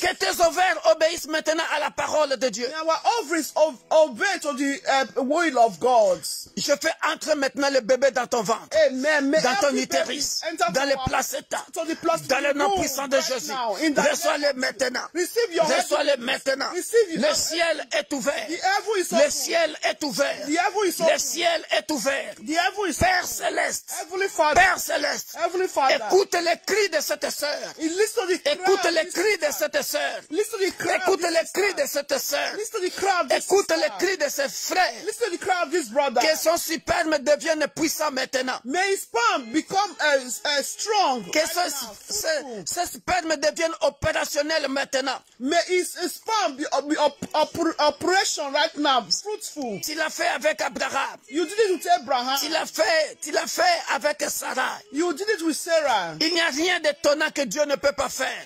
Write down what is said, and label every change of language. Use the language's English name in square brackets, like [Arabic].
[French] Que tes ovaires obéissent maintenant à la parole de Dieu. [English] Our ovaries obey to the will of God. [French] Je fais entrer maintenant le bébé dans ton ventre, Amen. dans ton utérus, dans les placentas, dans le nom puissant de Jésus. Reçois-le maintenant. Reçois-le maintenant. Le ciel est ouvert. Le ciel est ouvert. Le ciel est ouvert. Père céleste, Père céleste, écoute les cris de cette sœur. Écoute les cris de cette sœur. Écoute les cris de cette sœur. Écoute les cris de ses frères. Que son sperme devienne puissant maintenant. [English] May his sperm become strong. [French] Que ce sperme devienne opérationnel maintenant. [English] May his sperm be operation right now, fruitful. [French] Tu l'as fait avec Abraham. [English] You did it with Abraham. [French] Tu l'as fait avec Sarah. [English] You did it with Sarah. [French] Il n'y a rien d'étonnant que Dieu ne peut pas faire.